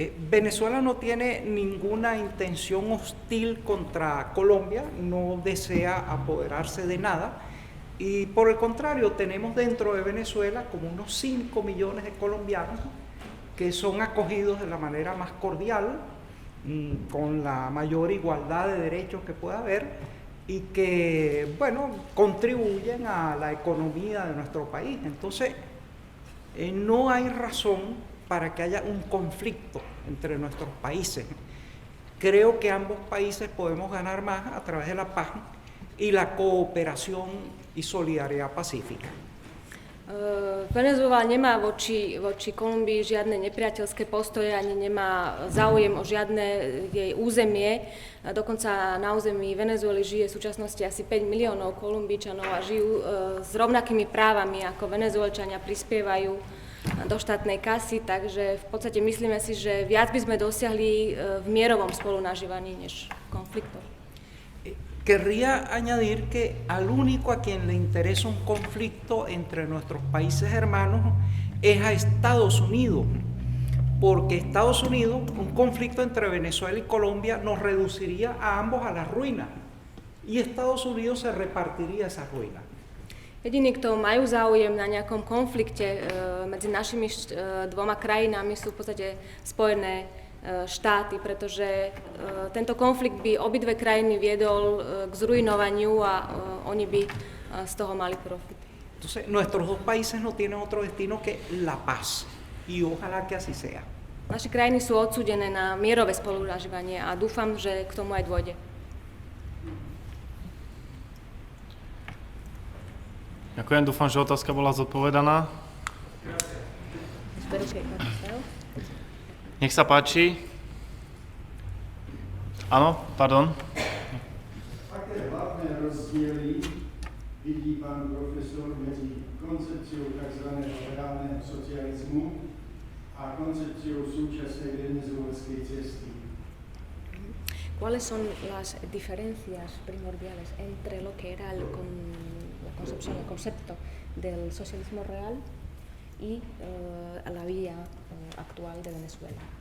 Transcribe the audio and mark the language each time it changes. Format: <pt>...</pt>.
<es>Venezuela no tiene ninguna intención hostil contra Colombia, no desea apoderarse de nada y por el contrario tenemos dentro de Venezuela como unos 5 millones de colombianos que son acogidos de la manera más cordial, con la mayor igualdad de derechos que pueda haber y que, bueno, contribuyen a la economía de nuestro país. Entonces, no hay razón para que haya un conflicto entre nuestros países. Creo que ambos países podemos ganar más a través de la paz y la cooperación y solidaridad pacífica.</es> <sk>Venezuela nemá voči Kolumbii žiadne nepriateľské postoje, ani nemá záujem o žiadne jej územie. Dokonca na území Venezuely žije v súčasnosti asi 5 miliónov Kolumbíčanov a žijú s rovnakými právami ako Venezuelčania, prispievajú do štátnej kasy, takže v podstate myslíme si, že viac by sme dosiahli v mierovom spolunažívaní než konfliktoch.</sk> <es>Querría añadir que al único a quien le interesa un conflicto entre nuestros países hermanos es a Estados Unidos, porque Estados Unidos, un conflicto entre Venezuela y Colombia nos reduciría a ambos a la ruina y Estados Unidos se repartiría esa ruina.</es> <sk>Jediní, kto majú záujem na nejakom konflikte medzi našimi dvoma krajinami, sú v podstate Spojené štáty, pretože tento konflikt by obidve krajiny viedol k zrujnovaniu a oni by z toho mali profit.</sk> <es>Entonces, nuestros dos países no tienen otro destino que la paz y ojalá que así sea.</es> <sk>Naše krajiny sú odsúdené na mierové spolunažívanie a dúfam, že k tomu aj dôjde. Ďakujem, dúfam, že otázka bola zodpovedaná. Nech sa páči. Áno, pardon. Aké hlavné rozdiely vidí pán profesor medzi koncepciou tzv. Reálneho socializmu a koncepciou súčasnej venezuelskej cesty?</sk> <es>¿Cuáles son las diferencias primordiales entre lo que era la concepción, el concepto del socialismo real y la vía actual de Venezuela?</es>